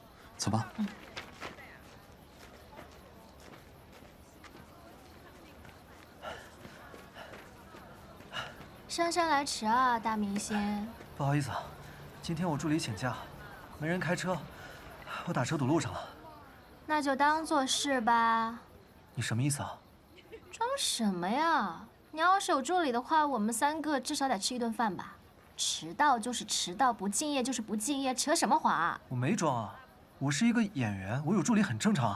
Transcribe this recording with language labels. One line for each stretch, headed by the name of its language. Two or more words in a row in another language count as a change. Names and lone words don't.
Chinese: 走吧。姍姍來遲啊，大明星。不好意思啊，今天我助理請假，沒人開車，我打車堵路上了。那就當做是吧。你什麼意思啊？裝什麼呀？你要是有助理的話，我們3個至少得吃一頓飯吧。遲到就是遲到，不敬業就是不敬業，扯什麼謊啊？我沒裝啊，我是一個演員，我有助理很正常啊。